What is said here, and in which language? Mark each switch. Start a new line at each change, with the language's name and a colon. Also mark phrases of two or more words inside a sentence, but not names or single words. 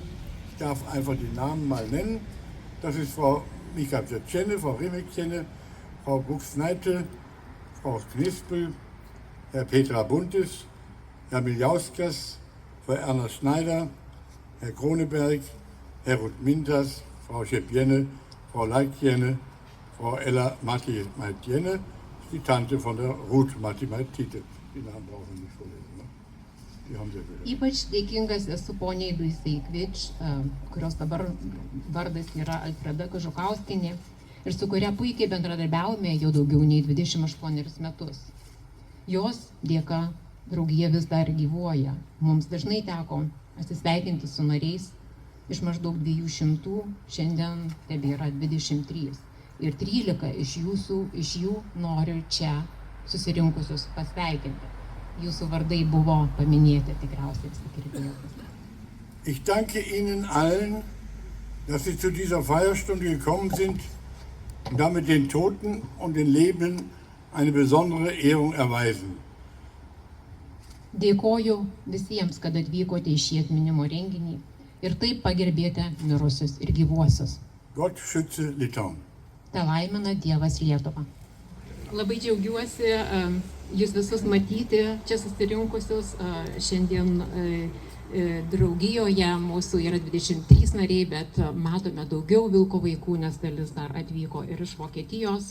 German: Ich darf einfach die Namen mal nennen. Das ist Frau Mika Tschenne, Frau Remek-Tschenne, Frau Buchs-Neite, Frau Knispel, Herr Petra Buntes, Herr Miljauskas, Frau Erna Schneider, Herr Kroneberg, Herr Ruth Mintas, Frau Schepp-Jenne, Frau Leik-Jenne, Frau Ella Mati-Jenne, die Tante von der Ruth Mati-Tite. Die Namen brauchen wir nicht vorlesen, ne? Die haben Sie wieder.
Lithuanian: Ypač dėkingas esu poniai Luisai Quietsch, kurios dabar vardas yra Alfreda Kažukauskinė ir su kuria puikiai bendradarbiaujame jau daugiau nei 28 metus. Jos dėka draugija vis dar gyvuoja. Mums dažnai teko atsisveikinti su nariais iš maždaug 200, šiandien tebėra 23. Ir 13 iš jų noriu čia susirinkusius pasveikinti. Jūsų vardai buvo paminėti tikriausiai sekretorės.
German: Ich danke Ihnen allen, dass Sie zu dieser Feierstunde gekommen sind und damit den Toten und den Lebenden eine besondere Ehrung erweisen.
Lithuanian: Dėkoju visiems, kad atvykote į šį atminimo renginį ir taip pagerbėte mirusius ir gyvuosius.
German: Gott schütze Litauen.
Lithuanian: Te laimina Dievas Lietuvą. Labai džiaugiuosi jūs visus matyti čia susirinkusius. Šiandien draugijoje mūsų yra 23 nariai, bet matome daugiau vilko vaikų, nes dalis dar atvyko ir iš Vokietijos.